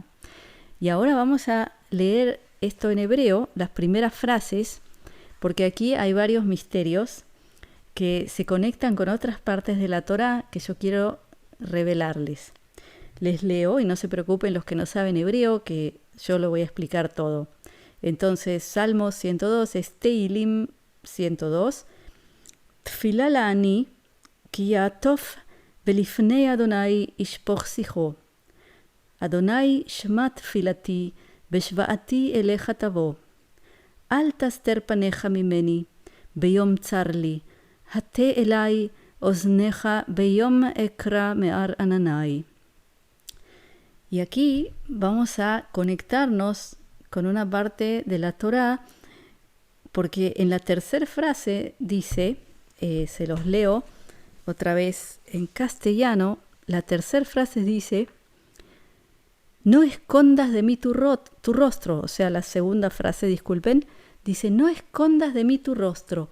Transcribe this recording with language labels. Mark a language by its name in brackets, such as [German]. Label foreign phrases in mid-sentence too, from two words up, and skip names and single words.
[Spanish] Y ahora vamos a leer esto en hebreo, las primeras frases, porque aquí hay varios misterios que se conectan con otras partes de la Torá que yo quiero revelarles. Les leo y no se preocupen los que no saben hebreo, que yo lo voy a explicar todo. Entonces, Salmo 102 es Teilim 102. [Hebrew] תפלה לעני, כי יעטף לפני ה' ישפך שיחו. ה' שמעה תפלתי, ושועתי אליך תבוא. אל תסתר פניך ממני, ביום צר לי. הטה אלי אזנך ביום אקרא מהר ענני. [Spanish] Y aquí vamos a conectarnos con una parte de la Torá, porque en la tercera frase dice, se los leo otra vez en castellano, la tercera frase dice, no escondas de mí tu rostro, o sea, la segunda frase, disculpen, dice, no escondas de mí tu rostro.